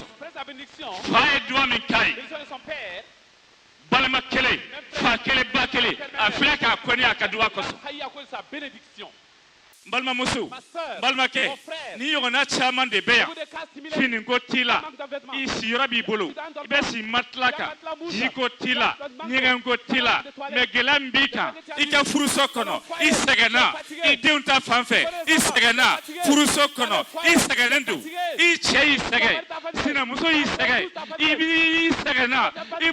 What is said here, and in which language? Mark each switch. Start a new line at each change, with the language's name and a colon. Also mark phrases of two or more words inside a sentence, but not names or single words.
French: après sa bénédiction,
Bambara: fa ye duba min k'a ye
French: bénédiction de son père,
Bambara: balima kelen fa kelen ba kelen a filɛ k'a kɔni a ka duba kosɔn
French: a failli à cause de sa bénédiction.
Bambara: n balimamuso
French: Ma sœur,
Bambara: n balimakɛ
French: mon frère,
Bambara: ni ɲɔgɔnna caman de bɛ yan
French: beaucoup de cas similaires.
Bambara: finiko t'i la
French: Manque de vêtements.
Bambara: i siyɔrɔ b'i bolo i bɛ si matila kan jiko t'i la ɲɛgɛnko t'i la mɛ gɛlɛya min b'i kan i ka furuso kɔnɔ i sɛgɛnna i denw ta fan fɛ i sɛgɛnna furuso kɔnɔ i sɛgɛnnen don i cɛ y'i sɛgɛ sinamuso y'i sɛgɛ i b'i sɛgɛnna i